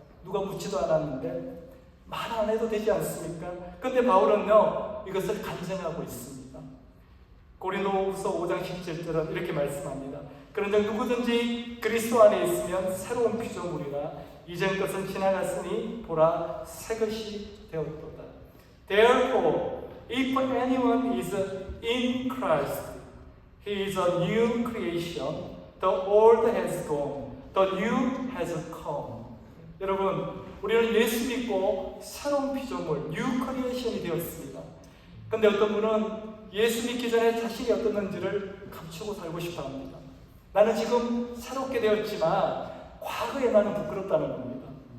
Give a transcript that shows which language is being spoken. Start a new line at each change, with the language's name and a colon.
Korean: 누가 묻지도 않았는데 말 안 해도 되지 않습니까? 근데 바울은요, 이것을 간증하고 있습니다. 고린도후서 5장 17절은 이렇게 말씀합니다. 그런즉 누구든지 그리스도 안에 있으면 새로운 피조물이라 이전 것은 지나갔으니 보라 새 것이 되었도다.
English: Therefore, if anyone is in Christ, he is a new creation. The old has gone, the new has come.
Korean: 여러분, 우리는 예수 믿고 새로운 피조물, 뉴 크리에이션이 되었습니다. 근데 어떤 분은 예수 믿기 전에 자신이 어떻는지를 감추고 살고 싶어 합니다. 나는 지금 새롭게 되었지만 과거에 나는 부끄럽다는 겁니다.